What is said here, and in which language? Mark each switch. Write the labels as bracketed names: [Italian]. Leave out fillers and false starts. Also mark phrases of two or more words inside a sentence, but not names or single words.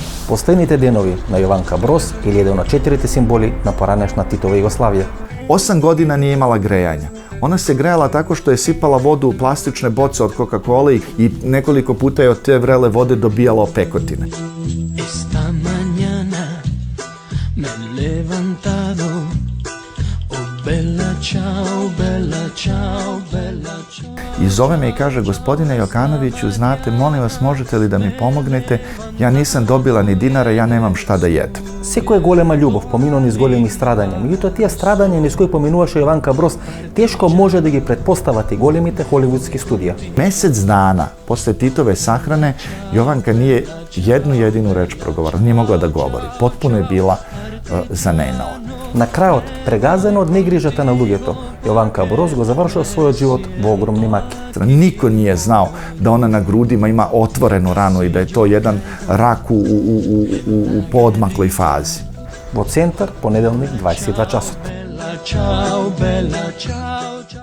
[Macedonian] Последните денови на Јованка Броз или еден од 4 символи на поранешна Титова Југославија. [Serbian] 8 godina nije imala grejanja. Ona se grejala tako što je sipala vodu u plastične boce od Coca-Cola i nekoliko puta je od te vrele vode dobijala opekotine. [Spanish] Esta mañana me he levantado, [Italian] oh bella ciao, bella ciao, bella ciao. [Serbian] I zove me i kaže, gospodine Jokanoviću, znate, molim vas, možete li da mi pomognete? Ja nisam dobila ni dinara, ja nemam šta da jedem. [Macedonian] Секој е голема љубов, поминува низ големи страдања. Меѓутоа, тие страдања низ кои поминуваше Јованка Броз, тешко може да ги претпостават и големите холивудски студија. [Serbian] Mesec dana posle Titove sahrane Jovanka nije jednu jedinu reč progovorila, nije mogla da govori. Potpuno je bila zanenala. [Macedonian] На крајот, прегазена од негрижата на луѓето, Јованка Броз го завршила својот живот во огромни маки. [Serbian] Niko nije znao da ona na grudima ima otvorenu ranu i da je to jedan rak u poodmakloj fazi. [Macedonian] Во центар, понеделник, 22 часот. [Italian] Bella ciao, bella ciao, ciao.